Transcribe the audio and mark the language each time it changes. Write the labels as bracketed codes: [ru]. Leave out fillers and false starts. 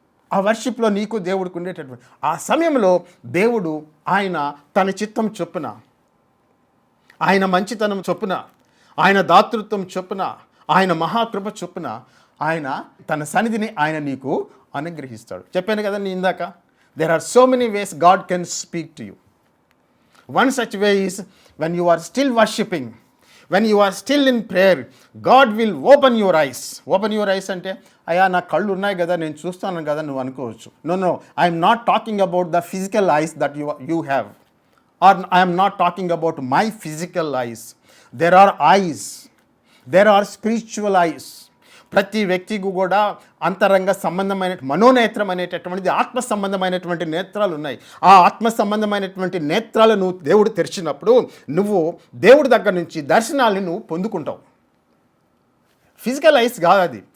[te] ఆ వర్షిప్లో నీకు దేవుడికి ఉండేటటువంటి ఆ సమయంలో దేవుడు ఆయన తన చిత్తం చొప్పున, ఆయన మంచితనం చొప్పున, ఆయన దాతృత్వం చొప్పున, ఆయన మహాకృప చొప్పున ఆయన తన సన్నిధిని ఆయన నీకు అనుగ్రహిస్తాడు. చెప్పాను కదా నేను ఇందాక, [en] There are so many ways God can speak to you. One such way is when you are still worshipping, when you are still in prayer, God will open your eyes. Open your eyes [te] అంటే, అయ్యా నా కళ్ళు ఉన్నాయి కదా, నేను చూస్తాను కదా నువ్వు అనుకోవచ్చు. [en] No, I am not talking about the physical eyes that you have, or I am not talking about my physical eyes. There are eyes, there are spiritual eyes. [te] ప్రతి వ్యక్తికి కూడా అంతరంగ సంబంధమైన మనోనేత్రం అనేటటువంటిది, ఆత్మ సంబంధమైనటువంటి నేత్రాలు ఉన్నాయి. ఆ ఆత్మ సంబంధమైనటువంటి నేత్రాలు నువ్వు దేవుడు తెరిచినప్పుడు నువ్వు దేవుడి దగ్గర నుంచి దర్శనాన్ని నువ్వు పొందుకుంటావు. ఫిజికల్ ఐస్ కాదు అది.